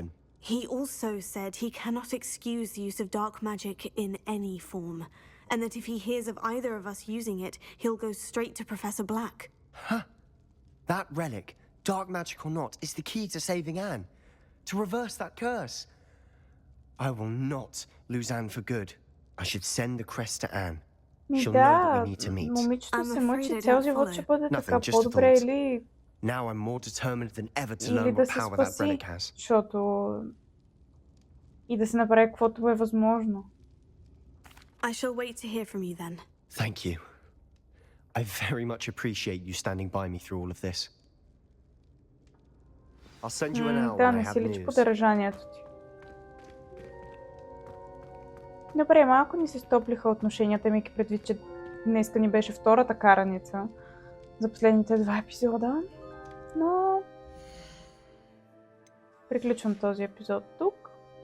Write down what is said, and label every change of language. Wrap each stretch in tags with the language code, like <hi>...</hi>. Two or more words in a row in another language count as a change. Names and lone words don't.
<en>He also said he cannot excuse the use of dark magic in any form, and that if he hears of either of us using it, he'll go straight to Professor Black. Huh? That relic, dark magic or not, is the key to saving Anne. To reverse that curse. I will not lose Anne for good. I should send the crest to Anne. She'll know that we need to meet.</en> <bg>Момичето се мъчи цял живот, ще бъде така по-добре или...</bg> <en>Now I'm more determined than ever to learn</en> <bg>да</bg> <en>what</en> <bg>се</bg> <en>power that</en> <bg>спаси,</bg> <en>relic has.</en> <bg>защото... И да се направи каквото е възможно.</bg> <en>I shall wait to hear from you then. Thank you. I very much appreciate you standing by me through all of this. I'll send you an hour</en> <bg>Да,</bg> <en>when I</en> <bg>не</bg> <en>have</en> <bg>си личи</bg> <en>news.</en> <bg>поддържанието ти. Добре, малко ни се стоплиха отношенията, имайки предвид, че днеска ни беше втората караница за последните 2 епизода. Но... приключвам този епизод тук.</bg>